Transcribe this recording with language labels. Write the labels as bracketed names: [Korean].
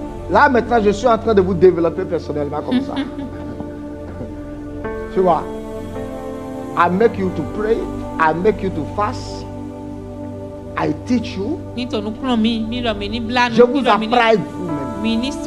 [French] Là maintenant je suis en train de vous développer personnellement comme ça. Tu vois, [English] I make you to pray, I make you to fast, I teach you. [French] Je vous apprends vous-même.